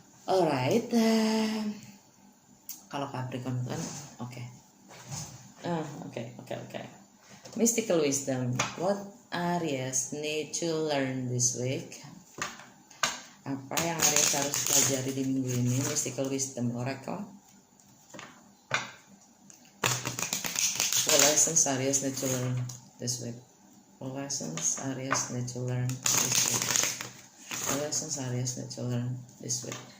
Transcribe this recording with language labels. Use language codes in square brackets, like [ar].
[en] Alright. [id] Kalau Capricorn kan oke. Oke. Mystical wisdom. [en] What Aries need to learn this week? [id] Apa yang Aries harus pelajari di minggu ini? [en] Mystical wisdom oracle. What lessons Aries need to learn this week? What lessons Aries need to learn this week? What lessons Aries need to learn this week?